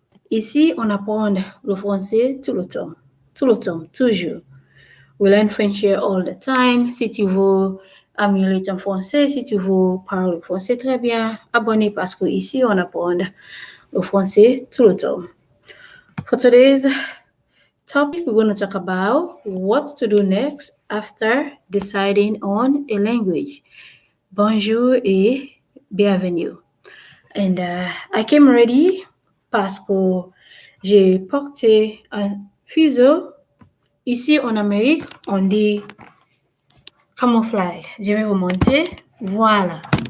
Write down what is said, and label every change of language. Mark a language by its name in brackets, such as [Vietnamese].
[French] Ici, on apprend le français tout le temps. Tout le temps, toujours. [English] We learn French here all the time. [French] Si tu veux améliorer ton français, si tu veux parler français très bien, abonnez parce que ici, on apprend le français tout le temps. [English] For today's topic, we're going to talk about what to do next after deciding on a language. [French] Bonjour et bienvenue. [English] And I came ready [French] parce que j'ai porté un fuseau. Ici en Amérique, on dit camouflage. Je vais vous montrer. Voilà.